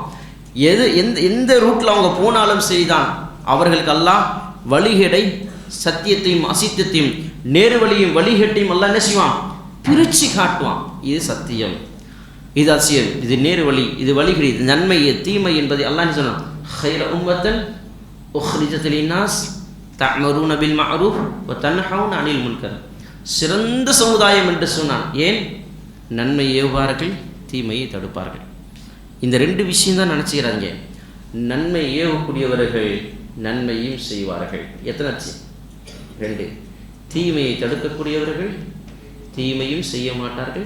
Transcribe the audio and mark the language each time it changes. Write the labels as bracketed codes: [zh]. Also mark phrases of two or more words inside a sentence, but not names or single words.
[ta] எந்த ரூட்டில் அவங்க போனாலும் சரிதான், அவர்களுக்கு அல்லாஹ் வழிகேடை, சத்தியத்தையும் அசித்தத்தையும், நேரு வழியும் வழிகேட்டையும் அல்லாஹ் என்ன செய்வான்? பிரித்து காட்டுவான். இது சத்தியம், இது அசியம், இது நேரு வழி, இது வழிகேடு, இது நன்மை, தீமை என்பதை அல்லாஹ் என்ன சொன்னான்? [ar] خير أمة أخرجت للناس تأمرون بالمعروف وتنهون عن المنكر, [ta] சிறந்த சமுதாயம் என்று சொன்னான். ஏன்? நன்மை ஏவுவார்கள், தீமையை தடுப்பார்கள். இந்த 2 விஷயம் தான் நினச்சிக்கிறாங்க. நன்மை ஏவக்கூடியவர்கள் நன்மையும் செய்வார்கள். எத்தனாச்சு? 2. தீமையை தடுக்கக்கூடியவர்கள் தீமையும் செய்ய மாட்டார்கள்.